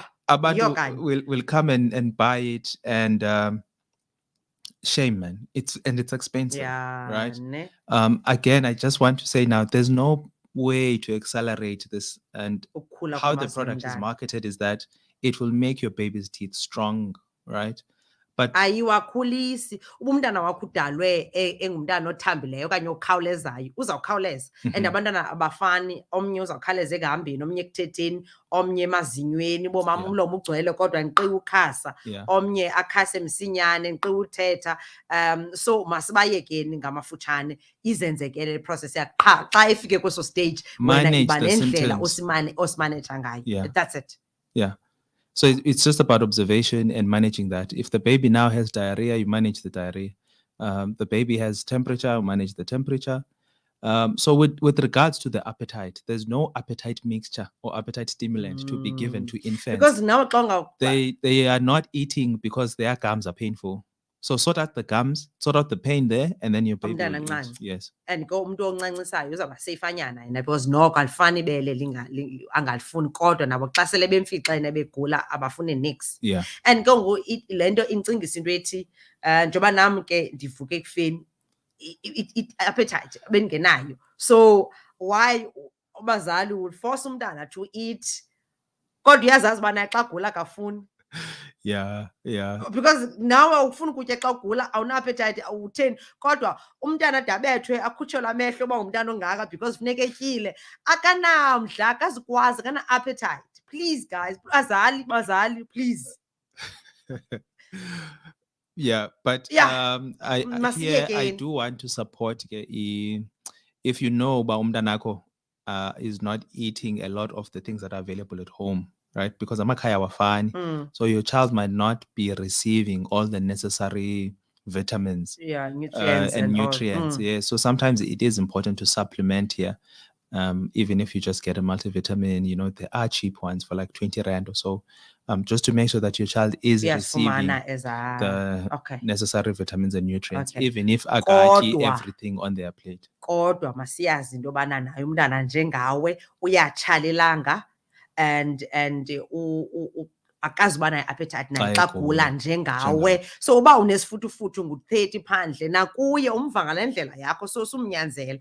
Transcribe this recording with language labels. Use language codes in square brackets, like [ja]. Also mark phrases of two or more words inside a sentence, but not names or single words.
[en] abantu will come and buy it and shame, man. It's expensive, right? Again, I just want to say now, there's no way to accelerate this. And [xh] Ukukhula [en] how the [xh] kwamazinyo [en] product is [xh] omntana. [en] marketed is that it will make your baby's teeth strong, right? But [xh] Ayiwakhulisi. Uba umntana wakho udalwe engumntana othambileyo okanye okhawulezayo, uzawukhawuleza. And abantwana abafani, omnye uzawukhawuleza ekuhambeni, omnye ekuthetheni, omnye emazinyweni, bomama umlomo ugcwele kodwa ndiqiwe ukhasa. Omnye akhase msinyane, ndiqiwe uthetha. So masibayekeni ngamafutshane izenzekele le process yakhe. Qha xa ifike kweso stage wena iba nendlela osimaneja ngayo. [en] That's it. Yeah. So it's just about observation and managing that. If the baby now has diarrhea, you manage the diarrhea. The baby has temperature, you manage the temperature. So with regards to the appetite, there's no appetite mixture or appetite stimulant to be given to infants. Because now they are not eating because their gums are painful. So sort out the gums, sort out the pain there, and then your baby will eat. Yes. [xh] And go umuntu oncancisayo uzawuba seyifanyana yena because noko alifani ibele angalifuni kodwa nabo xa sele bemfixene begula abafuni nix. [en] Yeah. [xh] And ke ngoku le nto incingisa into ethi njengoba nam ke ndivuke ekufeni appetite bengenayo. [en] So why [xh] abazali [en] would force [xh] umntana [en] to eat [xh] kodwa uyazazi ubana xa gula kafuni. [en] Yeah. [xh] Because now ufuna ukutya xa ugula awuna-appetite awutheni kodwa umntana dabethwe akhutshelwe amehlo uba ngumntana ongaka because funeka etyile akanamdla akazikwazi akana-appetite. [en] Please guys, bazali please. Yeah, but I do want to support if you know [xh] uba umntanakho [en] is not eating a lot of the things that are available at home. Right, because [xh] amakhaya awafani, [en] so your child might not be receiving all the necessary vitamins, nutrients and nutrients. Yeah, so sometimes it is important to supplement here, even if you just get a multivitamin. You know, there are cheap ones for like 20 rand or so, just to make sure that your child is receiving the necessary vitamins and nutrients, even if akatyi everything on their plate. [xh] Kodwa masiyazi into yobana naye umntana njengawe uyatshalelanga. And akazuba nayo appetite naye xa gula njengawe. So uba unesifutufuthu ngu-30 phandle nakuye umva ngale ndlela yakho so sumnyanzela.